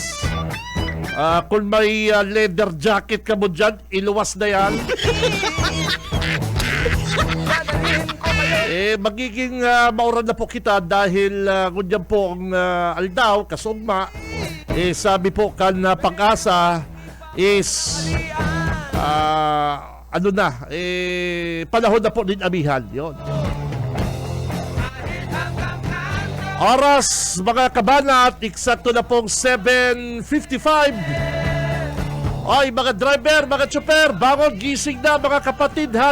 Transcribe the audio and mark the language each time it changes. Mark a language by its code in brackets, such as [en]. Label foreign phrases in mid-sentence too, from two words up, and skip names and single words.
[bik] Kung may [en] leather jacket [bik] ka mo dyan, iluwas na yan. Magiging mauran na po kita dahil ngunyan po ang aldaw, kasugma. Sabi po kan Pag-asa is panahon na po din amihan. Yun. Oras, mga kabanat, eksakto na pong 7:55. [tl] Ay, mga driver, mga chopper, bangon, gising na mga kapatid ha.